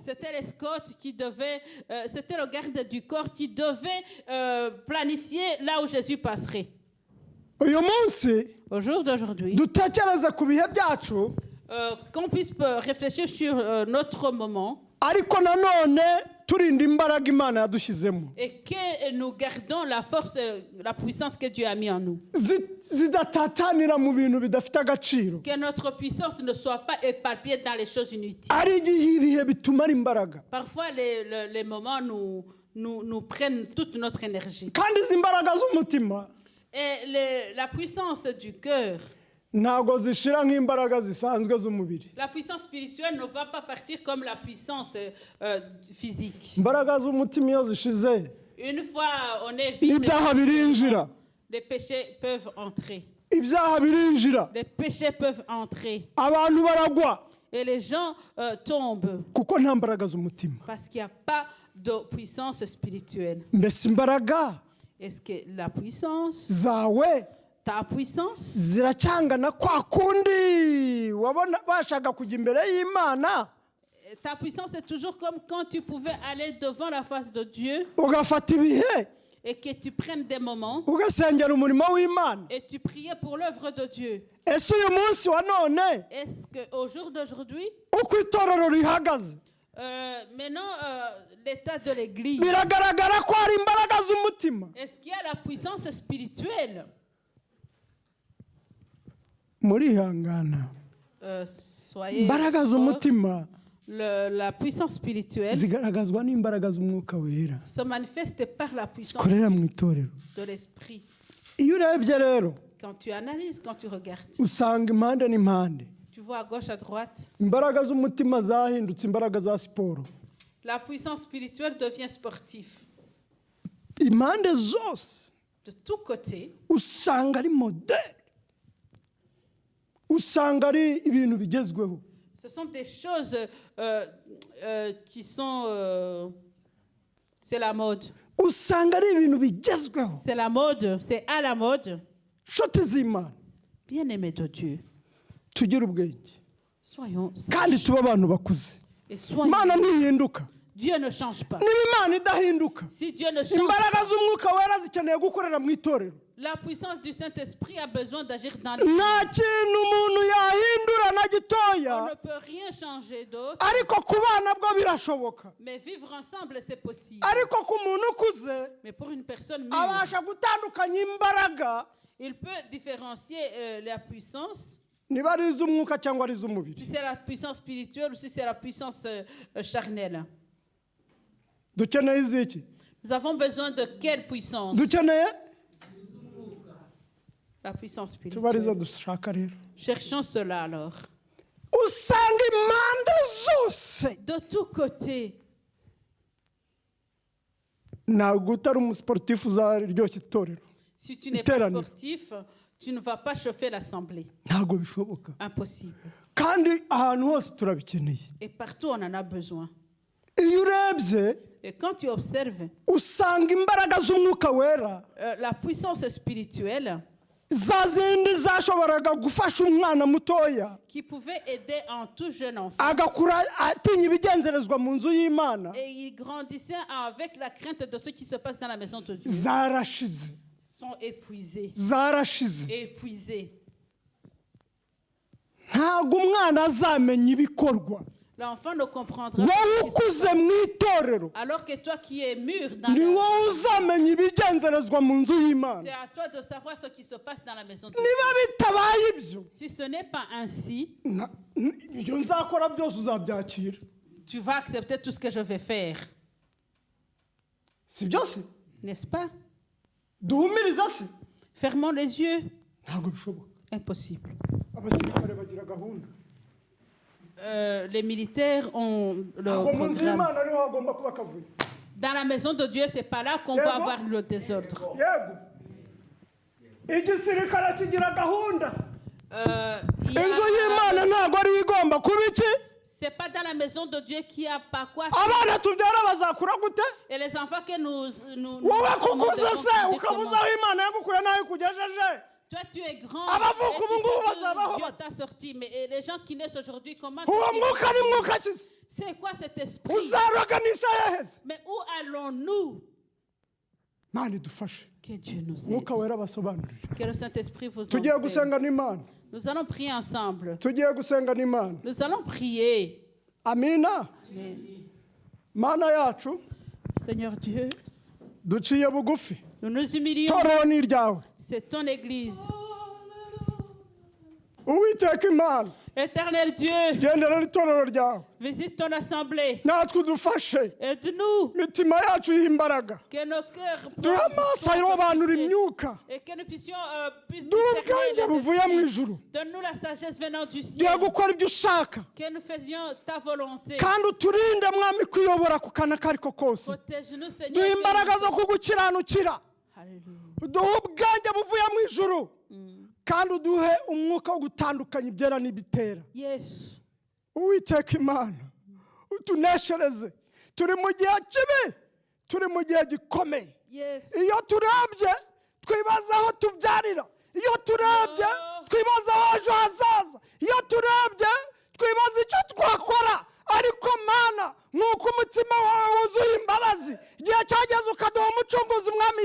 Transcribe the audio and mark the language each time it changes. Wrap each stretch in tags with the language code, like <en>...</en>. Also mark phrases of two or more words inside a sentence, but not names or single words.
<fr>c'était l'escorte qui devait, c'était le garde du corps qui devait planifier là où Jésus passerait.</fr> <rw>Uyu munsi</rw> <fr>Au jour d'aujourd'hui,</fr> <rw>dutekereze ku bihe byacu,</rw> <fr>qu'on puisse réfléchir sur notre moment</fr> <rw>ariko nanone turinda imbaraga Imana yadushyizemo,</rw> <fr>et que nous gardons la force, la puissance que Dieu a mis en nous.</fr> <rw>zidatatanira mu bintu bidafite agaciro.</rw> <fr>Que notre puissance ne soit pas éparpillée dans les choses inutiles.</fr> <rw>Ari igihe ibihe bitumara imbaraga,</rw> <fr>Parfois, les moments nous prennent toute notre énergie.</fr> <rw>kandi izi mbaraga z'umutima</rw> <fr>Et la puissance du cœur,</fr> <rw>ntago zishira nk'imbaraga zisanzwe z'umubiri.</rw> <fr>la puissance spirituelle ne va pas partir comme la puissance physique.</fr> <rw>Imbaraga z'umutima iyo zishize,</rw> <fr>Une fois on est vide,</fr> <rw>ibyaha birinjira,</rw> <fr>les péchés peuvent entrer.</fr> <rw>ibyaha birinjira,</rw> <fr>Les péchés peuvent entrer.</fr> <rw>abantu baragwa</rw> <fr>Et les gens tombent</fr> <rw>kuko nta mbaraga z'umutima.</rw> <fr>parce qu'il n'y a pas de puissance spirituelle.</fr> <rw>Mbese imbaraga</rw> <fr>Est-ce que la puissance,</fr> <rw>zawe</rw> <fr>ta puissance,</fr> <rw>ziracyangana kwa kundi wabona bashaka kujya imbere y'Imana</rw> <fr>ta puissance est toujours comme quand tu pouvais aller devant la face de Dieu</fr> <rw>ugafata ibihe</rw> <fr>et que tu prennes des moments</fr> <rw>ugasengera umurimo w'Imana.</rw> <fr>et tu priais pour l'œuvre de Dieu.</fr> <rw>Ese uyu munsi wa none</rw> <fr>Est-ce qu'au jour d'aujourd'hui,</fr> <rw>uko itorero rihagaze,</rw> <fr>maintenant, l'état de l'Église,</fr> <rw>biragaragara ko hari imbaraga z'umutima?</rw> <fr>est-ce qu'il y a la puissance spirituelle?</fr> <rw>Murihangana,</rw> <fr>Soyez</fr> <rw>imbaraga</rw> <fr>forts.</fr> <rw>z'umutima</rw> <fr>La puissance spirituelle</fr> <rw>zigaragazwa n'imbaraga z'umwuka wera</rw> <fr>se manifeste par la puissance</fr> <rw>zikorera mu itorero.</rw> <fr>de l'esprit.</fr> <rw>Iyo urebye rero</rw> <fr>Quand tu analyses, quand tu regardes,</fr> <rw>usanga impande n'impande</rw> <fr>tu vois à gauche, à droite,</fr> <rw>imbaraga z'umutima zahindutse imbaraga za siporo.</rw> <fr>la puissance spirituelle devient sportive.</fr> <rw>Impande zose</rw> <fr>De tous côtés,</fr> <rw>usanga ari modeli, usanga ari ibintu bigezweho.</rw> <fr>ce sont des choses qui sont... c'est la mode.</fr> <rw>Usanga ari ibintu bigezweho.</rw> <fr>C'est la mode, c'est à la mode.</fr> <rw>Nshuti z'Imana,</rw> <fr>Bien-aimés de Dieu,</fr> <rw>tugire ubwenge</rw> <fr>soyons</fr> <rw>kandi</rw> <fr>sages</fr> <rw>tube abantu bakuze.</rw> <fr>et soyons...</fr> <rw>Imana ntihinduka.</rw> <fr>Dieu ne change pas.</fr> <rw>Niba Imana idahinduka,</rw> <fr>Si Dieu ne change</fr> <rw>imbaraga</rw> <fr>pas,</fr> <rw>z'umwuka wera zikeneye gukorera mu itorero.</rw> <fr>la puissance du Saint-Esprit a besoin d'agir dans les</fr> <rw>Nta kintu umuntu yahindura na</rw> <fr>On</fr> <rw>gitoya,</rw> <fr>ne peut rien changer d'autre,</fr> <rw>ariko ku bana bwo birashoboka.</rw> <fr>mais vivre ensemble, c'est possible.</fr> <rw>Ariko ku muntu ukuze</rw> <fr>Mais pour une personne mûre,</fr> <rw>abasha gutandukanya imbaraga,</rw> <fr>il peut différencier la puissance,</fr> <rw>niba ari iz'umwuka cyangwa ari</rw> <fr>si</fr> <rw>iz'umubiri.</rw> <fr>c'est la puissance spirituelle ou si c'est la puissance charnelle.</fr> <rw>Dukeneye iziki?</rw> <fr>Nous avons besoin de quelle puissance?</fr> <rw>Dukeneye</rw> <fr>La puissance</fr> <rw>tubariza</rw> <fr>spirituelle.</fr> <rw>dushaka rero.</rw> <fr>Cherchons cela alors.</fr> <rw>Usanga impande zose,</rw> <fr>De tous côtés,</fr> <rw>ntabwo utari umusiporutifu uzaryoshya itorero.</rw> <fr>si tu n'es pas</fr> <rw>Iteraniro.</rw> <fr>sportif, tu ne vas pas chauffer l'assemblée.</fr> <rw>Ntabwo bishoboka.</rw> <fr>Impossible.</fr> <rw>Kandi ahantu hose turabikeneye.</rw> <fr>Et partout, on en a besoin.</fr> <rw>Iyo urebye</rw> <fr>Et quand tu observes</fr> <rw>usanga imbaraga z'umwuka wera</rw> <fr>la puissance spirituelle</fr> <rw>za zindi zashoboraga gufasha umwana mutoya</rw> <fr>qui pouvait aider un tout jeune enfant,</fr> <rw>agakura atinya ibigenzerezwa mu nzu y'Imana,</rw> <fr>et il grandissait avec la crainte de ce qui se passe dans la maison de Dieu,</fr> <rw>zarashize,</rw> <fr>sont épuisés.</fr> <rw>zarashize.</rw> <fr>Épuisés.</fr> <rw>Ntabwo umwana azamenya ibikorwa.</rw> <fr>L'enfant ne comprendra</fr> <rw>Wowe</rw> <fr>pas ce qui se</fr> <rw>ukuze</rw> <fr>passe.</fr> <rw>mu itorero</rw> <fr>Alors que toi qui es mûr dans</fr> <rw>ni</rw> <fr>la...</fr> <rw>wowe uzamenya ibigenzerezwa mu nzu</rw> <fr>C'est</fr> <rw>y'Imana.</rw> <fr>à toi de savoir ce qui se passe dans la maison de Dieu.</fr> <rw>Niba bitabaye ibyo,</rw> <fr>Si ce n'est pas ainsi,</fr> <rw>ibyo nzakora byose uzabyakira.</rw> <fr>tu vas accepter tout ce que je vais faire.</fr> <rw>Si byose</rw> <fr>N'est-ce pas?</fr> <rw>duhumiriza se,</rw> <fr>Fermons les yeux.</fr> <rw>ntabwo bishoboka.</rw> <fr>Impossible.</fr> <rw>Abasirikare bagira gahunda.</rw> <fr>Les militaires ont le</fr> <rw>Ntabwo mu nzu</rw> <fr>programme.</fr> <rw>y'Imana niho hagomba kuba akavuyo.</rw> <fr>Dans la maison de Dieu, c'est pas là qu'on</fr> <rw>Yego.</rw> <fr>va avoir le désordre.</fr> <rw>Yego, igisirikare kigira gahunda.</rw> <fr>Il y a-</fr> <rw>Inzu y'Imana ntabwo ari igomba kuba iki?</rw> <fr>C'est pas dans la maison de Dieu qu'il y a par quoi.</fr> <rw>abana tubyara bazakura gute</rw> <fr>Et les enfants que nous</fr> <rw>wowe</rw> <fr>nous</fr> <rw>kukuze</rw> <fr>devons</fr> <rw>se</rw> <fr>guider</fr> <rw>ukabuza</rw> <fr>comment?</fr> <rw>aho imana yagukuye n'aho ikugejeje</rw> <fr>Toi, tu es grand.</fr> <rw>Abavuka</rw> <fr>Et tu</fr> <rw>ubu ngubu</rw> <fr>sais</fr> <rw>bazabaho</rw> <fr>que Dieu</fr> <rw>bate.</rw> <fr>t'a sorti. Mais et les gens qui naissent aujourd'hui, comment</fr> <rw>uwo</rw> <fr>est-ce qu'ils</fr> <rw>mwuka</rw> <fr>vont</fr> <rw>ni</rw> <fr>vivre?</fr> <rw>mwuka ki se</rw> <fr>C'est quoi cet esprit?</fr> <rw>uzaroganisha yeheze</rw> <fr>Mais où allons-nous?</fr> <rw>mana idufashe</rw> <fr>Que Dieu nous aide.</fr> <rw>mwuka wera abasobanurire</rw> <fr>Que le Saint-Esprit vous</fr> <rw>tugiye</rw> <fr>enseigne.</fr> <rw>gusenga n'imana</rw> <fr>Nous allons prier ensemble.</fr> <rw>tugiye gusenga n'imana</rw> <fr>Nous allons prier.</fr> <rw>amina</rw> <fr>Mais,</fr> <rw>mana yacu</rw> <fr>Seigneur Dieu,</fr> <rw>duciye bugufi</rw> <fr>nous nous humilions.</fr> <rw>torero ni iryawe</rw> <fr>C'est ton église.</fr> <rw>uwiteka imana</rw> <fr>Éternel Dieu,</fr> <rw>gendera itorero ryawe</rw> <fr>visite ton assemblée.</fr> <rw>natwe udufashe</rw> <fr>Aide-nous.</fr> <rw>imitima yacu yiha imbaraga</rw> <fr>Que nos cœurs</fr> <rw>duhe amaso arobanura imyuka</rw> <fr>et que nous puissions</fr> <rw>duhe ubwenge buvuye mu ijuru</rw> <fr>Donne-nous la sagesse venant du</fr> <rw>duhe</rw> <fr>ciel.</fr> <rw>gukora ibyo ushaka</rw> <fr>Que nous faisions ta volonté.</fr> <rw>kandi uturinde mwami kuyobora ku kana ko ariko kose</rw> <fr>Protège-nous, Seigneur.</fr> <rw>duhe</rw> <fr>que</fr> <rw>imbaraga</rw> <fr>nous-</fr> <rw>zo kugukiranukira</rw> <fr>Alléluia.</fr> <rw>duhe ubwenge buvuye mu ijuru kandi uduhe umwuka wo gutandukanya ibyera n'ibitera</rw> <en>Yes.</en> <rw>uwiteka imana utuneshereze turi mu gihe kibi turi mu gihe gikomeye</rw> <en>Yes.</en> <rw>iyo turebye twibaza aho tubyarira iyo turebye twibaza aho ejo hazaza iyo turebye twibaza icyo twakora ariko mana nk'uko umutima wawe wuzuye imbabazi igihe cyageze ukaduha umucunguzi mwami</rw>